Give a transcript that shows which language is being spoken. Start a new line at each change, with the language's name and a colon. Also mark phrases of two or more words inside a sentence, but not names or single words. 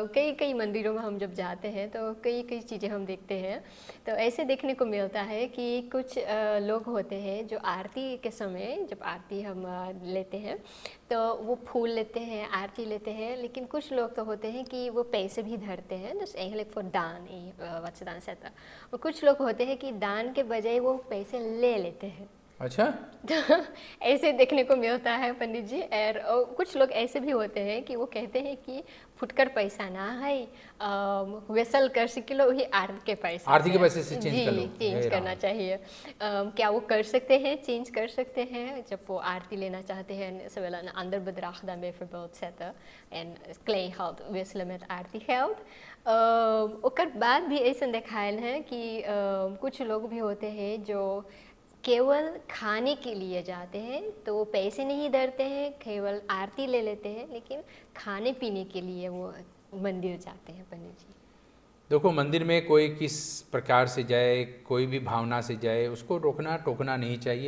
Hindi: कई मंदिरों में हम जब जाते हैं तो कई चीज़ें हम देखते हैं। तो ऐसे देखने को मिलता है कि कुछ लोग होते हैं जो आरती के समय, जब आरती हम लेते हैं तो वो फूल लेते हैं, आरती लेते हैं, लेकिन कुछ लोग तो होते हैं कि वो पैसे भी धरते हैं,
Dutch: dus eigenlijk voor दान wat ze dan zetten।
Hindi: और कुछ लोग होते हैं कि दान के बजाय वो पैसे ले लेते हैं। अच्छा, तो ऐसे देखने को मिलता है पंडित जी। और कुछ लोग ऐसे भी होते हैं कि वो कहते हैं कि फुटकर पैसा ना है, वेसल कर सिकिलो ही आरती के पैसे से चेंज कर लो, चेंज करना चाहिए। क्या वो कर सकते हैं, चेंज कर सकते हैं जब वो आरती लेना चाहते हैं?
Dutch: Ze willen een ander bedrag dan bijvoorbeeld zetten en klein geld wisselen met आरती geld।
Hindi: ओकर बाद भी ऐसा दिखायल है कि कुछ लोग भी होते हैं जो केवल खाने के लिए जाते हैं, तो वो पैसे नहीं धरते हैं, केवल आरती ले लेते हैं, लेकिन खाने पीने के लिए वो मंदिर जाते हैं। पंडित जी देखो, मंदिर में कोई किस प्रकार से जाए, कोई भी भावना से जाए, उसको रोकना टोकना नहीं चाहिए।